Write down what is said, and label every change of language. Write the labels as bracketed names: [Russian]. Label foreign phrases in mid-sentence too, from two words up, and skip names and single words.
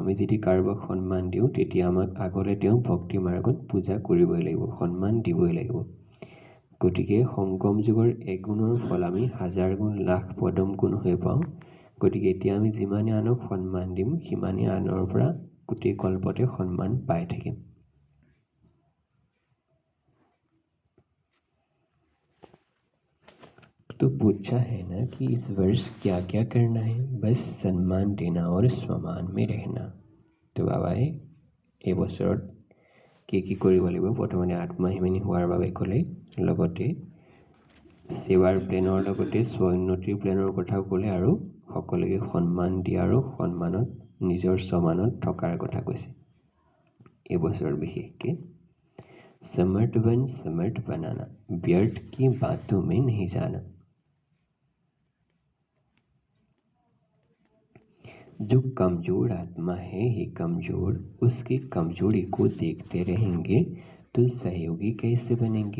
[Assamese] আমি যদি কাৰোবাক সন্মান দিওঁ তেতিয়া আমাক আগলৈ তেওঁ ভক্তি মাৰ্গত পূজা কৰিবই লাগিব, সন্মান দিবই লাগিব। গতিকে সংগম যুগৰ 1 গুণৰ ফল আমি 1000 গুণ লাখ পদম গুণ হৈ পাওঁ। গতিকে এতিয়া আমি যিমানে আনক সন্মান দিম সিমানে আনৰ পৰা গোটেই কল্পতে সন্মান পাই থাকিম। [Hindi] तो पूछा है ना कि इस वर्ष क्या क्या करना है, बस सम्मान देना और स्वमान में रहना। [Assamese] तो बाबाई এই বছৰত কি কৰিব লাগিব, প্ৰথমতে আত্মহিমানী হোৱাৰ বাবে ক'লে, লগতে সেৱাৰ প্লেনৰ লগতে স্ব উন্নতিৰ প্লেনৰ কথাও ক'লে, আৰু সকলোকে সন্মান দিয়া আৰু সন্মানত নিজৰ সমানত থকাৰ কথা কৈছে। এই বছৰত বিশেষকৈ [Hindi] समर्थ बनाना, व्यर्थ की बातों में नहीं जाना। जो कमजोर आत्मा है ही कमजोर, उसकी कमजोरी को देखते रहेंगे तो सहयोगी कैसे बनेंगे।